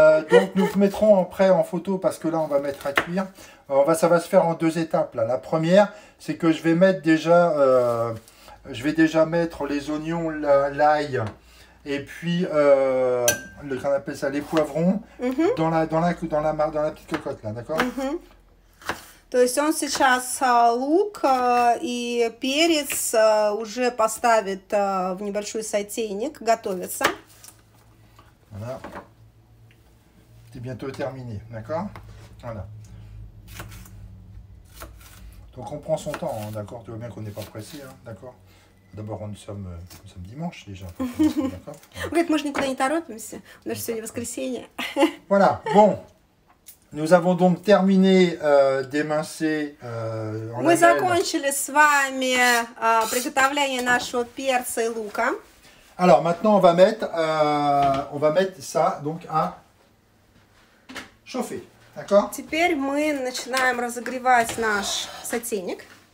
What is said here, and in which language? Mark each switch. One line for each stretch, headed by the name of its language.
French: Donc, nous mettrons prêt en photo parce que là, on va mettre à cuire. Ça va se faire en 2 étapes. Là. La première, c'est que je vais mettre déjà, mettre les oignons, l'ail et puis, qu'on appelle ça, les poivrons dans la petite cocotte là, d'accord?
Russian: То есть он сейчас лук и перец уже поставит в небольшой сотейник, готовится.
French: Voilà. C'est bientôt terminé, d'accord? Voilà. Donc on prend son temps, hein, d'accord? Tu vois bien qu'on n'est pas pressé, hein, d'accord? D'abord, nous sommes dimanche déjà. D'accord?
Russian: Говорит, мы же никуда не торопимся, у нас сегодня воскресенье.
French: Voilà, bon. Nous avons donc terminé d'émincer
Russian: Мы закончили с вами приготовление нашего перца и лука.
French: Alors maintenant on va mettre ça donc à chauffer, d'accord?
Russian: Теперь мы начинаем разогревать наш сотейник.